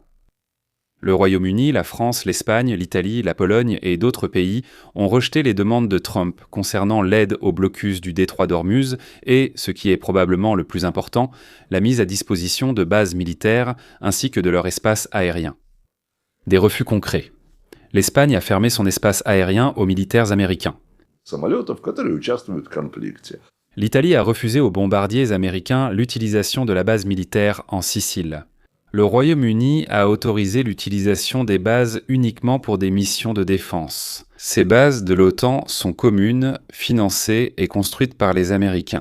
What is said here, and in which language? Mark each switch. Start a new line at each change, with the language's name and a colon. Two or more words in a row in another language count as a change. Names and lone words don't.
French: Le Royaume-Uni, la France, l'Espagne, l'Italie, la Pologne et d'autres pays ont rejeté les demandes de Trump concernant l'aide au blocus du détroit d'Ormuz et, ce qui est probablement le plus important, la mise à disposition de bases militaires ainsi que de leur espace aérien. Des refus concrets. L'Espagne a fermé son espace aérien aux militaires américains.
Russian: Самолетов, которые участвуют в конфликте.
French: L'Italie a refusé aux bombardiers américains l'utilisation de la base militaire en Sicile. Le Royaume-Uni a autorisé l'utilisation des bases uniquement pour des missions de défense. Ces bases de l'OTAN sont communes, financées et construites par les Américains.